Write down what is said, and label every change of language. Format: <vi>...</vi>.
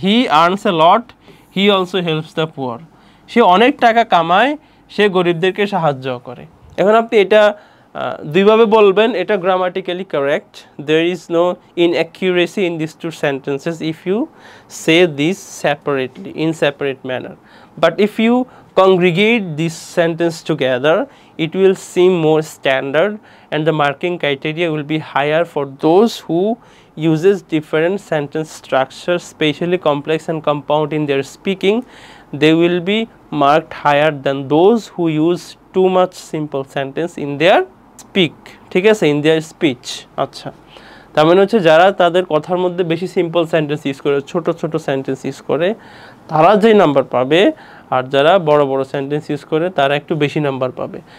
<en>He earns a lot, he also helps the poor.</en> <bn>সে অনেক টাকা কামায়, সে গরিবদেরকে সাহায্য করে। এখন আপনি এটা 2ভাবে বলবেন, এটা grammatically correct.</bn> <en>There is no inaccuracy in this 2 sentences if you say this separately, in separate manner. But if you congregate this sentence together, it will seem more standard and the marking criteria will be higher for those who uses different sentence structures, especially complex and compound in their speaking. They will be marked higher than those who use too much simple sentence in their speak,</en> <bn>ঠিক আছে,</bn> <en>in their speech।</en> <bn>আচ্ছা, তার মানে হচ্ছে যারা তাদের কথার মধ্যে বেশি সিম্পল সেন্টেন্স ইউজ করে, ছোট ছোট সেন্টেন্স ইউজ করে, তারা যেই নাম্বার পাবে, আর যারা বড় বড় সেন্টেন্স ইউজ করে তারা একটু বেশি নাম্বার পাবে।</bn>